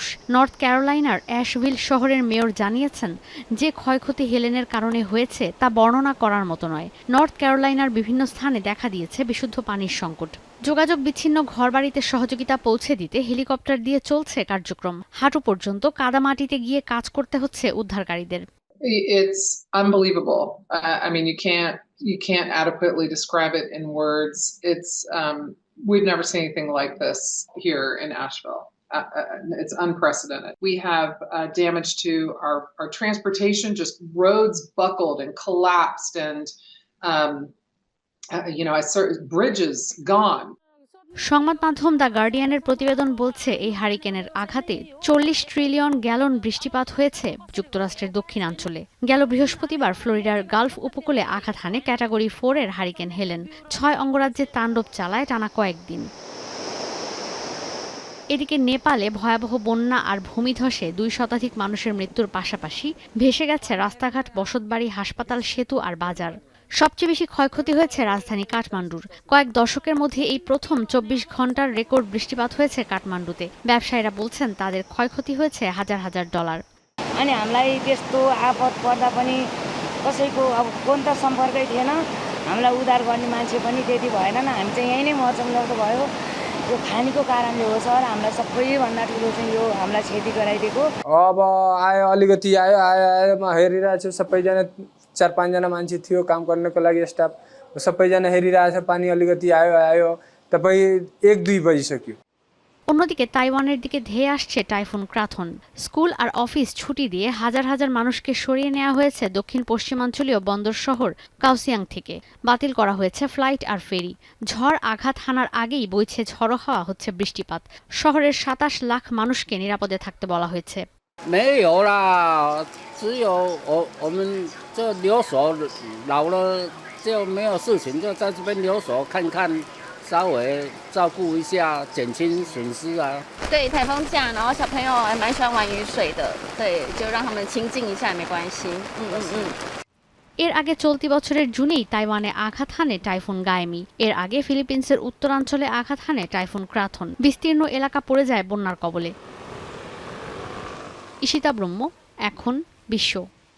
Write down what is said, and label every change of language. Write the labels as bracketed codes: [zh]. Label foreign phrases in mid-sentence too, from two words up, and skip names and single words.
[bn] নর্থ ক্যারোলাইনার অ্যাশভিল শহরের মেয়র জানিয়েছেন, যে ক্ষয়ক্ষতি হেলেনের কারণে হয়েছে তা বর্ণনা করার মতো নয়। নর্থ ক্যারোলাইনার বিভিন্ন স্থানে দেখা দিয়েছে বিশুদ্ধ পানির সংকট। যোগাযোগ বিচ্ছিন্ন ঘরবাড়িতে সহযোগিতা পৌঁছে দিতে হেলিকপ্টার দিয়ে চলছে কার্যক্রম। হাঁটু পর্যন্ত কাদামাটিতে গিয়ে কাজ করতে হচ্ছে উদ্ধারকারীদের। [en] It's unbelievable. I mean, you can't adequately describe it in words. We've never seen anything like this here in Asheville. It's unprecedented. We have damage to our transportation, just roads buckled and collapsed, and bridges gone. [bn] সংবাদ মাধ্যম দ্য গার্ডিয়ানের প্রতিবেদন বলছে, এই হারিকেনের আঘাতে 40 ট্রিলিয়ন গ্যালন বৃষ্টিপাত হয়েছে যুক্তরাষ্ট্রের দক্ষিণাঞ্চলে। গেল বৃহস্পতিবার ফ্লোরিডার গালফ উপকূলে আঘাত হানে ক্যাটাগরি 4 এর হারিকেন হেলেন। 6 অঙ্গরাজ্যে তাণ্ডব চালায় টানা কয়েকদিন। এদিকে নেপালে ভয়াবহ বন্যা আর ভূমিধসে 2 শতাধিক মানুষের মৃত্যুর পাশাপাশি ভেসে গেছে রাস্তাঘাট, বসতবাড়ি, হাসপাতাল, সেতু আর বাজার। সবচেয়ে বেশি ক্ষয়ক্ষতি হয়েছে রাজধানী কাঠমান্ডুর। কয়েক দশকের মধ্যে এই প্রথম 24 ঘন্টার রেকর্ড বৃষ্টিপাত হয়েছে কাঠমান্ডুতে। ব্যবসায়ীরা বলছেন, তাদের ক্ষয়ক্ষতি হয়েছে হাজার হাজার ডলার। [ne] अनि हामीलाई त्यस्तो आपद पर्दा पनि कसैको अब कोही त सम्पर्कै थिएन। हामीलाई उद्धार गर्ने मान्छे पनि त्यति भएनन्। हामी चाहिँ यही नै मर्छौँ जस्तो भयो। यो खानीको कारणले हो सर। हामीलाई सबैभन्दा ठुलो चाहिँ यो हामीलाई क्षति गराइदिएको। अब आयो, अलिकति आयो म हेरिरहेको छु। सबैजना 4-5 जना मान्छे थियो काम गर्नको लागि, स्टाफ सबैजना हेरिरहेछ। पानी अलिकति आयो तपाईँ 1-2 बजिसक्यो। [bn] অন্যদিকে তাইওয়ানের দিকে ধেয়ে আসছে টাইফুন ক্রাথন। স্কুল আর অফিস ছুটি দিয়ে হাজার হাজার মানুষকে সরিয়ে নেওয়া হয়েছে দক্ষিণ পশ্চিমাঞ্চলীয় বন্দর শহর কাওসিয়াং থেকে। বাতিল করা হয়েছে ফ্লাইট আর ফেরি। ঝড় আঘাত হানার আগেই বইছে ঝড়ো হাওয়া, হচ্ছে বৃষ্টিপাত। শহরের 27 লাখ মানুষকে নিরাপদে থাকতে বলা হয়েছে। [zh] 没有啦，只有我们就留守老了就没有事情，就在这边留守看看，稍微照顾一下，减轻损失啊。对，台风假，然后小朋友还蛮喜欢玩雨水的，对，就让他们亲近一下也没关系。 [bn] এর আগে চলতি বছরের জুনেই তাইওয়ানে আঘাত হানে টাইফুন গায়েমি। এর আগে ফিলিপিন্সের উত্তরাঞ্চলে আঘাত হানে টাইফুন ক্রাথন। বিস্তীর্ণ এলাকা পড়ে যায় বন্যার কবলে। ঈশিতা ব্রহ্ম, এখন বিশ্ব।